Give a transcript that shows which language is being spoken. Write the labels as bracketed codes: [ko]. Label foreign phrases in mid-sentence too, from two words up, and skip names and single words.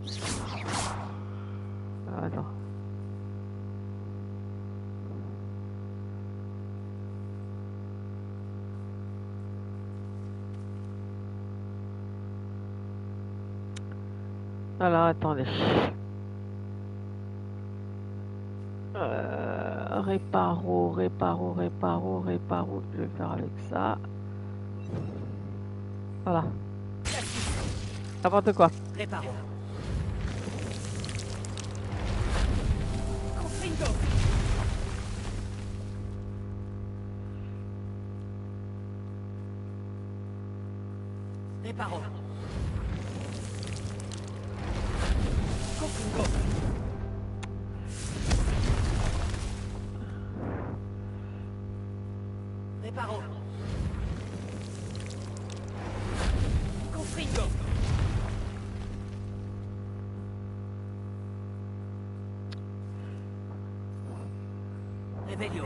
[fr] Ah, attends. Alors attendez. Réparo. Je vais faire avec ça. Voilà. N'importe quoi. Réparo. Réparo. Réparo. Confringo. Réveillon.